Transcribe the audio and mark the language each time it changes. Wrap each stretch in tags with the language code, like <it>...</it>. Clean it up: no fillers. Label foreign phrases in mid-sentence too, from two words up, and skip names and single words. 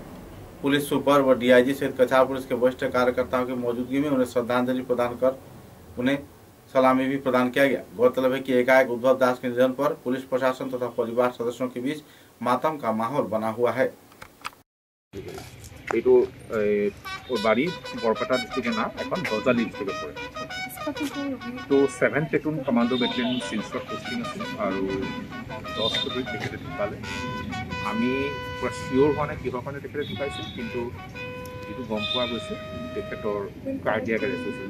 <hi>पुलिस सुपर व डीआईजी सहित कछार पुलिस के वरिष्ठ कार्यकर्ताओं की मौजूदगी में उन्हें श्रद्धांजलि प्रदान कर उन्हें सलामी भी प्रदान किया गया। गौरतलब है कि एकाएक उद्भव दास के निधन पर पुलिस प्रशासन तथा परिवार सदस्यों के बीच मातम का माहौल बना हुआ है।</hi> <as>বাড়ি বৰপেটা ডিষ্ট্ৰিক্টৰ নাম এখন গজালি ডিষ্ট্ৰিক্টত পৰে। তো 7th</as> <en>platoon commando battalion</en> <as>চিলচত পোষ্টিং আছিল আৰু 10 ফেব্ৰুৱাৰীত তেখেতে ঢুকালে। আমি পুৰা চিয়'ৰ হোৱা নাই কিহৰ কাৰণে তেখেতে ঢুকাইছিল, কিন্তু যিটো গম পোৱা গৈছে তেখেতৰ</as> <en>cardiac arrest</en> <as>হৈছিল।</as>